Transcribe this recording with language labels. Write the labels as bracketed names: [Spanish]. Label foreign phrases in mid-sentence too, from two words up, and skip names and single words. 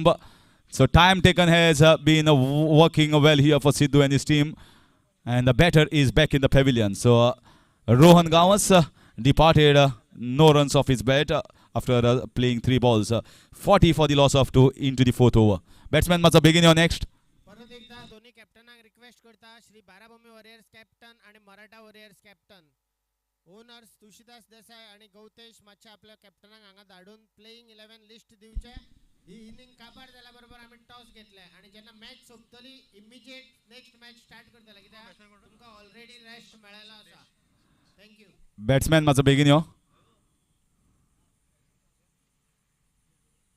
[English] So time taken has been working well here for Sidhu and his team, and the batter is back in the pavilion. So Rohan Gawas departed, no runs off his bat after playing 3 balls. 40 for the loss of 2 into the 4th over. Batsman must begin your next. [Konkani] रिक्वेस्ट करता श्री बाराभूमी वॉरियर्स कॅप्टन आणि मराठा वॉरियर्स कॅप्टन ओनर्स तुळशीदास देसाई आणि गौतेश मातशे आपल्या कॅप्टनाक हांगा धाडून [English] playing 11 list [Konkani] दिवचे. ही इनिंग काबार जाल्या बरोबर आम्ही टॉस घेतले आणि जेन्ना मॅच सोंपतली इमिजिएट [English] next match start [Konkani] करतले कित्याक तुमका [English] already rest [Konkani] मेळ्ळा आसा. [English] thank you. Batsman must begin your.